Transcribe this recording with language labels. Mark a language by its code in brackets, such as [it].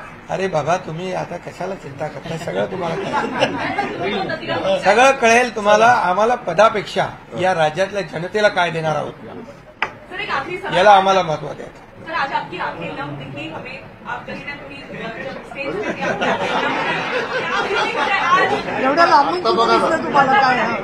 [mr] अरे बाबा तुम्ही आता कशाला चिंता करताय सगळं तुम्हाला कळेल. सगळं कळेल तुम्हाला. आम्हाला पदापेक्षा या राज्यातल्या जनतेला काय देणार आहोत [hi] सर एक आखिरी सवाल. [mr] याला आम्हाला महत्व द्यायचं. [hi] सर आज आपकी आंखें नम दिखी हमें, आप कहीं ना कहीं जब स्टेज पे थे, आपकी आंखें नम दिखी. क्या फीलिंग है आज? [mr] एवढ्या लांबून कुठं दिसलं तुम्हाला काय